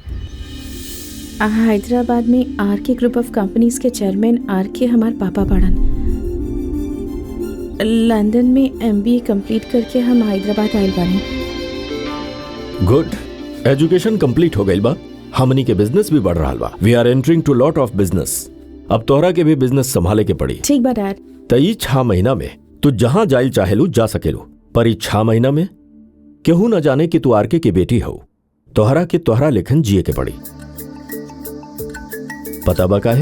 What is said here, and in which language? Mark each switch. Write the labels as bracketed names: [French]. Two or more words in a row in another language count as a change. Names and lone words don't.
[Bhojpuri] हैदराबाद में आरके [English] group of companies [Bhojpuri] के चेयरमैन आरके हमार पापा पढ़न। लंदन में [English] MBA complete [Bhojpuri] करके हम हैदराबाद आइल बानी। गुड, [English] education complete [Bhojpuri] हो गई बा, हमनी के बिजनेस भी बढ़ रहा बा। [English] We are entering to lot of business. अब तोहरा के भी बिजनेस संभाले के पड़ी। ठीक बा डैड। तई 6 महीना में तू जहां जाइल चाहेलू जा सकेलू, पर ई 6 महीना में केहू न जाने कि तू आरके की बेटी हो। तोहरा के तोहरा लेखन जिए के पड़ी। पता बा काहे?